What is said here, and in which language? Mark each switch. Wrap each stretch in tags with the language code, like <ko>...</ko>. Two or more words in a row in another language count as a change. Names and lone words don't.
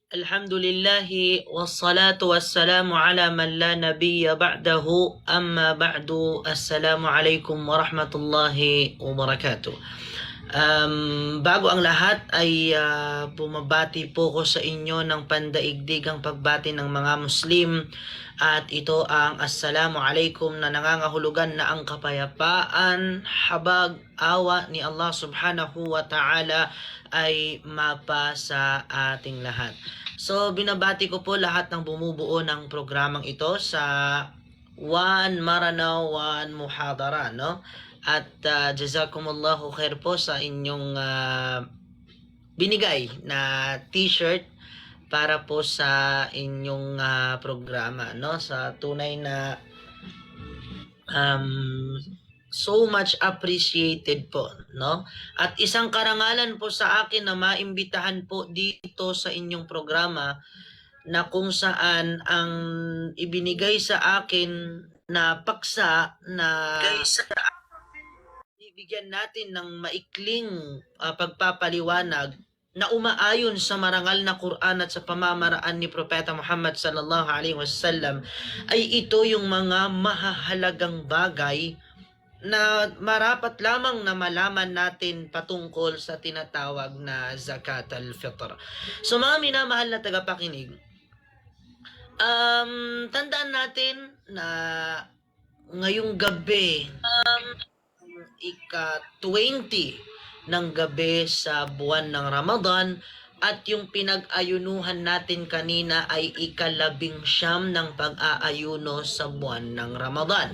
<ar>الحمد لله والصلاة والسلام على من لا نبي بعده أما بعد. السلام عليكم ورحمة الله وبركاته.</ar> <tl>Bago ang lahat ay bumabati po ko sa inyo ng pandaigdigang pagbati ng mga Muslim, at ito ang</tl> <ar>السلام عليكم</ar> <tl>na nangangahulugan na ang kapayapaan, habag, awa ni Allah</tl> <ar>سبحانه وتعالى</ar> <tl>ay mapa sa ating lahat. So binabati ko po lahat ng bumubuo ng programang ito sa One Maranao, One Muhadara, no? At</tl> <ar>جزاكم الله خير</ar> <tl>po sa inyong binigay na t-shirt para po sa inyong programa, no? Sa tunay na</tl> <en>so much appreciated</en> <tl>po, no? At isang karangalan po sa akin na maimbitahan po dito sa inyong programa, na kung saan ang ibinigay sa akin na paksa na bibigyan natin ng maikling pagpapaliwanag na umaayon sa marangal na Quran at sa pamamaraan ni Propeta Muhammad</tl> <ar>صلى الله عليه وسلم,</ar> <tl>ay ito yung mga mahahalagang bagay na marapat lamang na malaman natin patungkol sa tinatawag na</tl> <ar>زكاة الفطر.</ar> <tl>So mga minamahal na tagapakinig, tandaan natin na ngayong gabi, ika-20 ng gabi sa buwan ng Ramadan, at yung pinag-ayunuhan natin kanina ay ika-19 ng pag-aayuno sa buwan ng Ramadan.</tl>